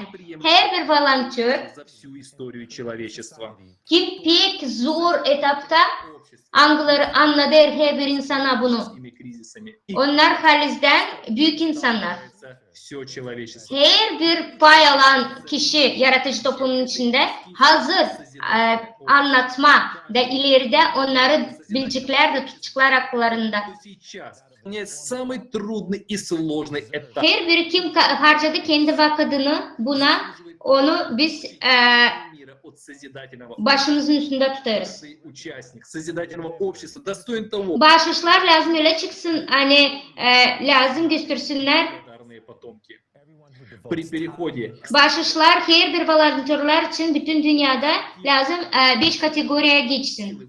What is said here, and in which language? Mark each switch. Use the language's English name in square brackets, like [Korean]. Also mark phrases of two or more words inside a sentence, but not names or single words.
[Gagauz] Her bir volontör kim pek zor etapta anladı her bir insana bunu. Onlar halizden büyük insanlar. Her bir pay alan kişi yaratıcı toplumun içinde hazır anlatma da ileride onları bilecekler de tutacaklar akıllarında. [Russian] Самый трудный и сложный этап. [Gagauz] Her bir kim harcadı kendi vakitini buna, onu biz başımızın üstünde tutarız. Bağışlar lazım öyle çıksın, hani lazım göstersinler. Bağışlar her bir volontörler için bütün dünyada lazım 5 kategoriye geçsin.